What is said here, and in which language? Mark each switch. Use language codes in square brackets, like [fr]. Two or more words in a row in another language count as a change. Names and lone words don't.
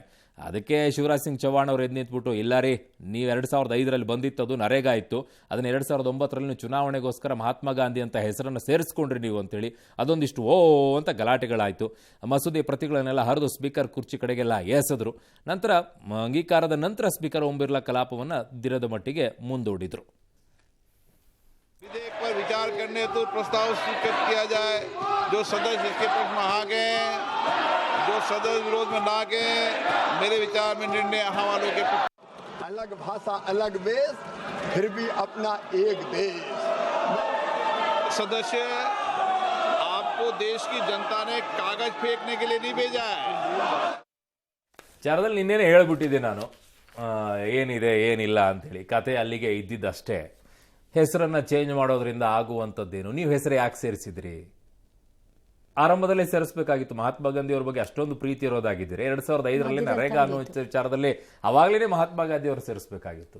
[kn] ಅದಕ್ಕೆ ಶಿವರಾಜ್ ಸಿಂಗ್ ಚೌಹಾಣ್ ಅವರು ಎದ್ದು ನಿಂತ್ಬಿಟ್ಟು, ಇಲ್ಲ ರೀ, ನೀವು 2005ರಲ್ಲಿ ಬಂದಿತ್ತದು ನರೇಗಾ ಇತ್ತು, ಅದನ್ನು 2009ರಲ್ಲಿ ಚುನಾವಣೆಗೋಸ್ಕರ ಮಹಾತ್ಮ ಗಾಂಧಿ ಅಂತ ಹೆಸರನ್ನು ಸೇರಿಸ್ಕೊಂಡ್ರಿ ನೀವು ಅಂತೇಳಿ ಅದೊಂದಿಷ್ಟು ಅಂತ ಗಲಾಟೆಗಳಾಯಿತು. ಮಸೂದೆ ಪ್ರತಿಗಳನ್ನೆಲ್ಲ ಹರಿದು ಸ್ಪೀಕರ್ ಕುರ್ಚಿ ಕಡೆಗೆಲ್ಲ ಎಸೆದ್ರು. ನಂತರ ಅಂಗೀಕಾರದ ನಂತರ ಸ್ಪೀಕರ್ ಓಂ ಬಿರ್ಲಾ ಕಲಾಪವನ್ನು ದಿನದ ಮಟ್ಟಿಗೆ ಮುಂದೂಡಿದ್ರು. [hi] विधेयक पर विचार करने हेतु प्रस्ताव स्वीकृत किया जाए। जो सदस्य इसके पक्ष में आ गए, जो सदस्य विरोध में ना गए, मेरे विचार में निर्णय यहाँ वालों के अलग भाषा अलग वेश, फिर भी अपना एक देश। सदस्य, आपको देश की जनता ने कागज फेंकने के लिए नहीं भेजा है। [kn] ವಿಚಾರದಲ್ಲಿ ನಿನ್ನೇನೆ ಹೇಳ್ಬಿಟ್ಟಿದ್ದೆ ನಾನು, ಏನಿದೆ ಏನಿಲ್ಲ ಅಂತೇಳಿ. ಕತೆ ಅಲ್ಲಿಗೆ ಇದ್ದಿದ್ದಷ್ಟೇ. ಹೆಸರನ್ನ ಚೇಂಜ್ ಮಾಡೋದ್ರಿಂದ ಆಗುವಂಥದ್ದೇನು? ನೀವು ಹೆಸರು ಯಾಕೆ ಸೇರಿಸಿದ್ರಿ? ಆರಂಭದಲ್ಲೇ ಸೇರಿಸಬೇಕಾಗಿತ್ತು. ಮಹಾತ್ಮ ಗಾಂಧಿ ಅವ್ರ ಬಗ್ಗೆ ಅಷ್ಟೊಂದು ಪ್ರೀತಿ ಇರೋದಾಗಿದ್ದೀರಿ. 2005ರಲ್ಲಿ ನರೇಗಾ ಅನ್ನೋ ವಿಚಾರದಲ್ಲಿ ಅವಾಗಲೇ ಮಹಾತ್ಮ ಗಾಂಧಿ ಅವರು ಸೇರಿಸಬೇಕಾಗಿತ್ತು.